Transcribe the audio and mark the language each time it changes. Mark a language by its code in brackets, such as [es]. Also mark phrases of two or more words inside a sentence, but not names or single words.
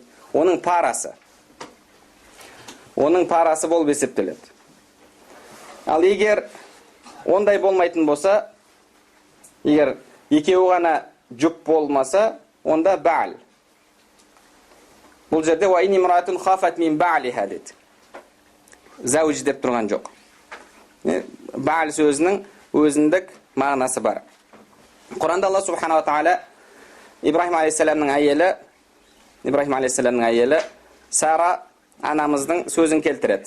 [kk] Оның парасы. Оның парасы болып есептеледі. Ал егер ондай болмайтын болса, егер екеуі ғана жұп болмаса, онда ба'л. Бұл жерде [ar] وَإِنِ امْرَأَةٌ خَافَتْ مِنْ بَعْلِهَا деді. [kk] Зауж деп тұрған жоқ. Ба'л сөзінің өзіндік мағынасы бар. Құранда Алла [ar] سبحانه وتعالى [kk] Ибрахим алейхиссаламның әйелі Сара анамыздың сөзін келтіреді.